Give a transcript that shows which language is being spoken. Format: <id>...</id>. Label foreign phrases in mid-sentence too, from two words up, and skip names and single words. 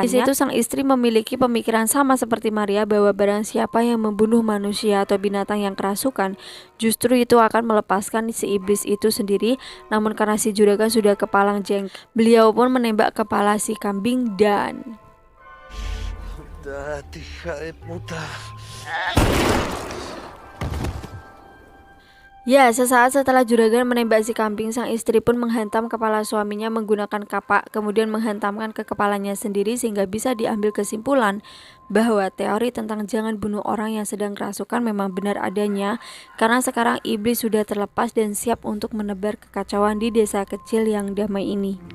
<id>Di situ sang istri memiliki pemikiran sama seperti Maria bahwa barang siapa yang membunuh manusia atau binatang yang kerasukan, justru itu akan melepaskan si iblis itu sendiri. Namun karena si juragan sudah kepalang jengkel, beliau pun menembak kepala si kambing dan</id> <es>Hija de puta.</es> <id>ya, sesaat setelah juragan menembak si kambing, sang istri pun menghantam kepala suaminya menggunakan kapak, kemudian menghantamkan ke kepalanya sendiri sehingga bisa diambil kesimpulan bahwa teori tentang jangan bunuh orang yang sedang kerasukan memang benar adanya, karena sekarang iblis sudah terlepas dan siap untuk menebar kekacauan di desa kecil yang damai ini.</id>